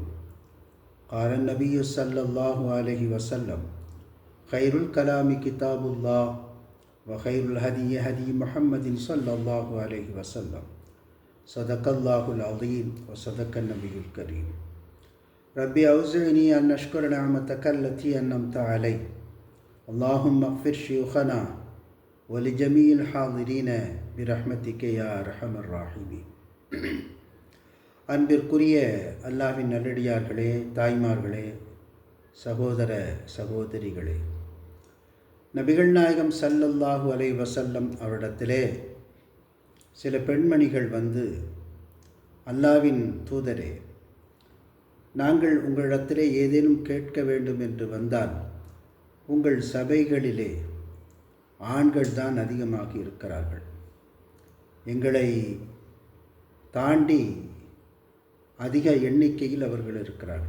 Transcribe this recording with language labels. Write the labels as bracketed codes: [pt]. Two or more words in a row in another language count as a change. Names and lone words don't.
[ar] قال النبي صلى الله عليه وسلم، خير الكلام كتاب الله وخير الهدي هدي محمد صلى الله عليه وسلم. صدق الله العظيم وصدق النبي الكريم. رب أوزعني أن أشكر نعمتك التي أنعمت عليه، اللهم اغفر شيوخنا ولجميع الحاضرين برحمتك يا أرحم الراحمين. [ta] அன்பிற்குரிய அல்லாஹ்வின் நல்லடியார்களே, தாய்மார்களே, சகோதர சகோதரிகளே, நபிகள் நாயகம் ஸல்லல்லாஹு [ar] عليه وسلم [ta] அவரிடத்திலே சில பெண்மணிகள் வந்து, அல்லாஹ்வின் தூதரே, நாங்கள் உங்களிடத்திலே ஏதேனும் கேட்க வேண்டும் என்று வந்தால் உங்கள் சபைகளிலே ஆண்கள் தான் அதிகமாக இருக்கிறார்கள், எங்களை தாண்டி அதிக எண்ணிக்கையில் அவர்கள் இருக்கிறார்கள்.